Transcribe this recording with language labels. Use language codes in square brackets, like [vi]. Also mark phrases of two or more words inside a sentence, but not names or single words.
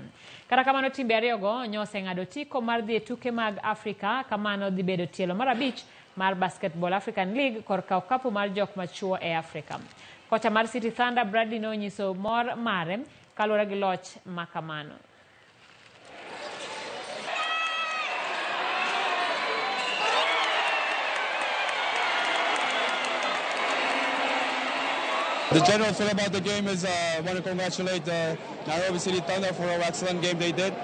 [luo] Kata kamano timbe ariyogo nyose ng'ado tiko mar dhi e tuke mag Afrika, kamano dhi bedo tielo mar abich mar Basketball African League korka okapu mar jok machuo e Afrika. Kocha mar City Thunder Bradley nonyiso mor mare kaluwore gi loch makamano. [en] The general feel about the game is I want to congratulate Nairobi City Thunder for an excellent game they did.